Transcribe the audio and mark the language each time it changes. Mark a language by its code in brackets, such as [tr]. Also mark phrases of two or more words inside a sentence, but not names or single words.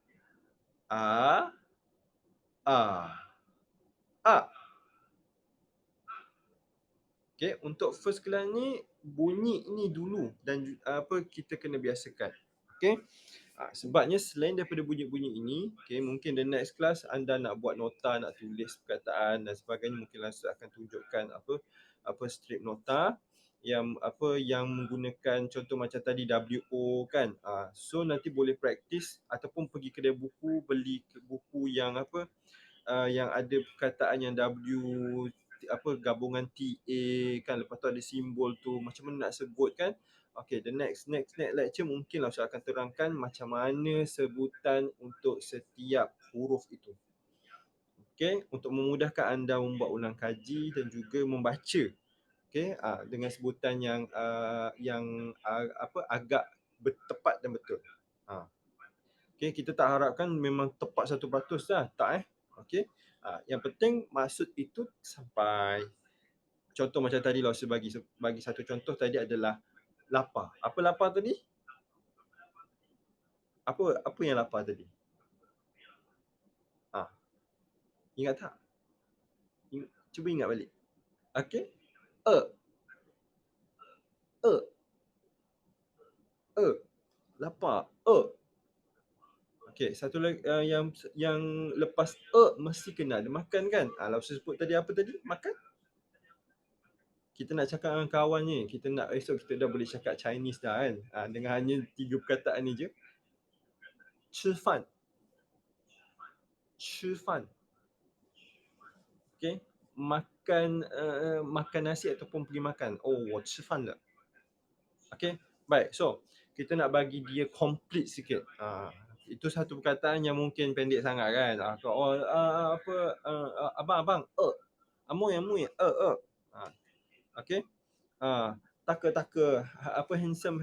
[ms] Okey, untuk [en] first class [ms] ni bunyi ni dulu dan kita kena biasakan. Okey. Sebabnya selain daripada bunyi-bunyi ini, mungkin [en] the next class [ms] anda nak buat nota, nak tulis perkataan dan sebagainya, mungkin Lausu akan tunjukkan strip nota yang menggunakan contoh macam tadi WO kan. So nanti boleh praktis ataupun pergi kedai buku, beli buku yang yang ada perkataan yang W gabungan TA kan, lepas tu ada simbol tu macam mana nak sebut kan. Okay, [en] the next lecture [ms] mungkin Lausu akan terangkan macam mana sebutan untuk setiap huruf itu. Okay, untuk memudahkan anda membuat ulang kaji dan juga membaca. Okay, dengan sebutan yang agak tepat dan betul. Okay, kita tak harapkan memang tepat 100% lah, tak Okay, yang penting maksud itu sampai. Contoh macam tadi Lausu bagi satu contoh tadi adalah lapar. Apa lapar tadi? Apa yang lapar tadi? Ingat tak? Cuba ingat balik. Okey. [zh] 饿. 饿. E. Lapar. E. [ms] Okey, satu lagi yang lepas mesti kena ada makan kan? Lausu sebut tadi apa tadi? Makan. Kita nak cakap dengan kawan ni, kita nak esok kita dah boleh cakap Chinese dah kan? Dengan hanya 3 perkataan ni je. [zh] 吃饭. 吃饭. [ms] Okey. Makan nasi ataupun pergi makan. [zh] Oh, 我吃饭了. [ms] Okey. Baik. So, kita nak bagi dia complete sikit. Itu satu perkataan yang mungkin pendek sangat kan. Abang. Amoy. Okey. Taka. Handsome.